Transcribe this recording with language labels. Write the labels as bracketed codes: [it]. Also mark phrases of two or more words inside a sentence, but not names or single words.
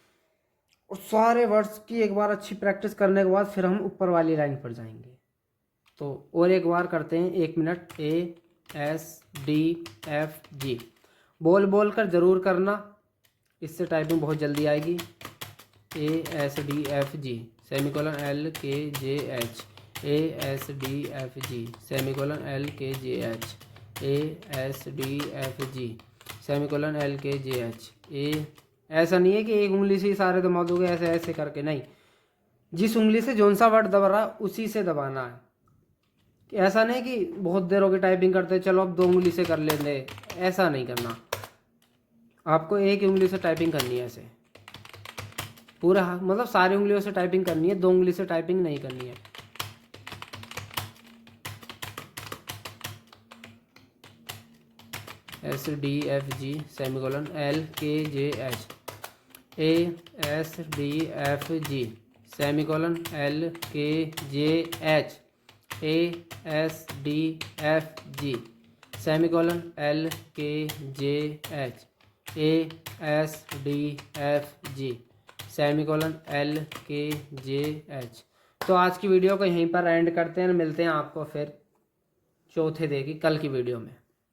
[hi] और सारे वर्ड्स की एक बार अच्छी प्रैक्टिस करने के बाद फिर हम ऊपर वाली लाइन पर जाएंगे। तो और एक बार करते हैं, 1 मिनट। ASDFG बोल बोल कर ज़रूर करना, इससे टाइपिंग बहुत जल्दी आएगी। ASDFG सेमीकोलन LKJH ASDFG सेमीकोलन LKJH ASDFG सेमीकोलन LKJH ऐसा नहीं है कि एक उंगली से ही सारे दबा दोगे ऐसे ऐसे करके, नहीं, जिस उंगली से जौन सा वर्ड दबा रहा उसी से दबाना है। ऐसा नहीं कि बहुत देर हो गई टाइपिंग करते चलो अब 2 उंगली से कर लेंगे, ऐसा नहीं करना। आपको एक ही उंगली से टाइपिंग करनी है, ऐसे पूरा मतलब सारी उंगलियों से टाइपिंग करनी है, 2 उंगली से टाइपिंग नहीं करनी है। SDFG सेमीकोलन LKJH ASDFG सेमीकोलन LKJH ASDFG सेमीकोलन LKJH ASDFG सेमीकोलन LKJH। तो आज की वीडियो को यहीं पर एंड करते हैं, मिलते हैं आपको फिर चौथे डे की कल की वीडियो में।